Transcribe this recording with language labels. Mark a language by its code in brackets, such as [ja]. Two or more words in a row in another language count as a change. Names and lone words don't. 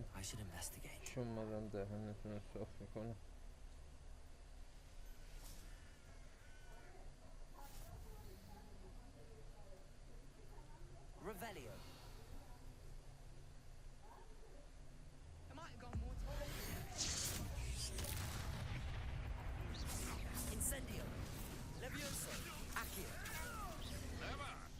[en] I should investigate. [fa] چون مادم دهنتون رو صاف میکنم. [en] Revelio. I might have gone more time. Incendio. Levioso. Accio. Never!